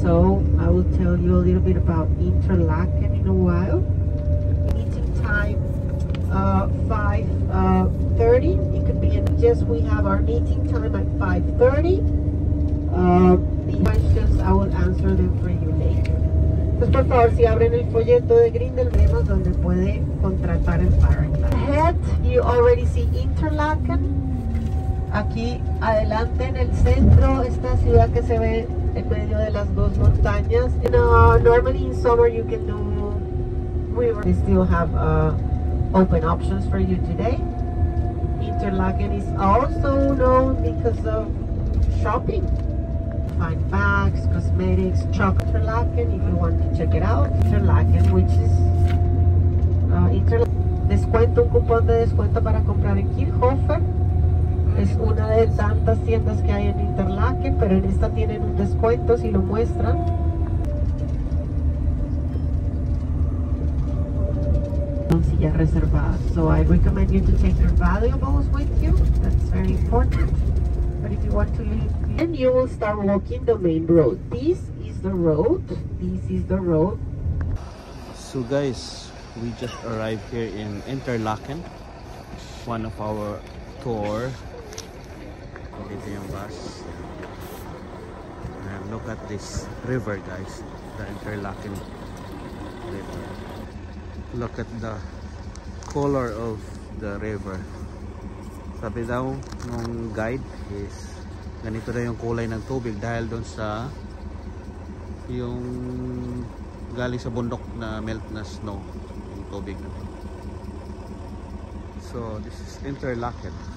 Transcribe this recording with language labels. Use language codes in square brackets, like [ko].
[en] So I will tell you a little bit about Interlaken in a while. Meeting time 5:30. It could be in just we have our meeting time at 5:30. The questions I will answer them for you later. [es] Pues por favor, si abren el folleto de Grindel, vemos donde puede contratar el Paraglide. [en] Ahead, you already see Interlaken. [es] Aquí adelante en el centro, esta ciudad que se ve en medio de las dos montañas. [en] Normally in summer you can do river. They still have open options for you today. Interlaken is also known because of shopping. Fine bags, cosmetics, chocolate. Interlaken, if you want to check it out. [es] Interlaken, [en] which is [es] descuento, un cupón de descuento para comprar en Kirchhofer. Es una de tantas tiendas que hay en Interlaken, pero en esta tienen un descuento si lo muestran. Sillas reservadas. [en] So I recommend you to take your valuables with you. That's very important. But if you want to leave, then you will start walking the main road. This is the road. This is the road. So guys, we just arrived here in Interlaken. One of our tour. [tl] Dito yung bus. [en] And look at this river guys. The Interlaken river. Look at the color of the river. [tl] Sabi daw nung guide is ganito na yung kulay ng tubig dahil doon sa yung galing sa bundok na melt na snow yung tubig na. [en] So this is Interlaken.